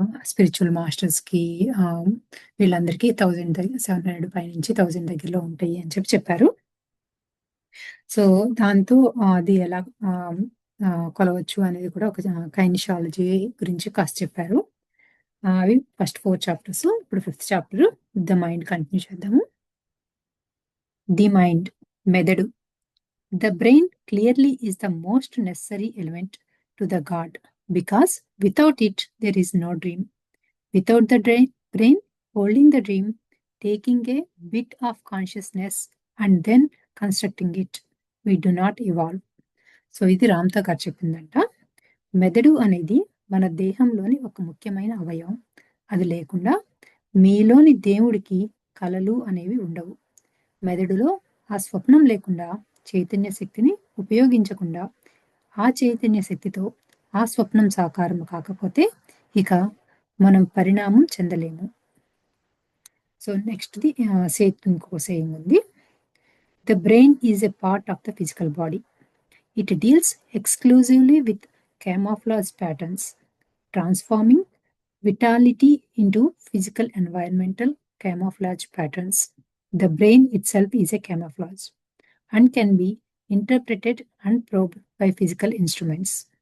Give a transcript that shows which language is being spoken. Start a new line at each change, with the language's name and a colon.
Telugu: Spiritual మాస్టర్స్కి వీళ్ళందరికీ 1700 పైనుంచి 1000 దగ్గరలో ఉంటాయి అని చెప్పారు. సో దాంతో అది ఎలా కొలవచ్చు అనేది కూడా ఒక కైనిషాలజీ గురించి కాస్త చెప్పారు. అవి ఫస్ట్ 4 చాప్టర్స్. ఇప్పుడు 5th chapter the mind continue చేద్దాము. ది మైండ్, మెదడు.
English: The brain clearly is the most necessary element to the God, because without it there is no dream. Without the brain holding the dream, taking a bit of consciousness and then constructing it, we do not evolve.
Telugu: So ఇది రామ్తా గారు చెప్పిందంట. మెదడు అనేది మన దేహంలోని ఒక ముఖ్యమైన అవయవం. అది లేకుండా మీలోని దేవుడికి కలలు అనేవి ఉండవు. మెదడులో ఆ స్వప్నం లేకుండా, చైతన్య శక్తిని ఉపయోగించకుండా, ఆ చైతన్య శక్తితో ఆ స్వప్నం సాకారం కాకపోతే ఇక మనం పరిణామం చెందలేము. సో నెక్స్ట్ది ఇంకో సేయింగ్ ఉంది.
English: The brain is a part of the physical body. It deals exclusively with camouflage patterns, transforming vitality into physical environmental camouflage patterns. The brain itself is a camouflage and can be interpreted and probed by physical instruments.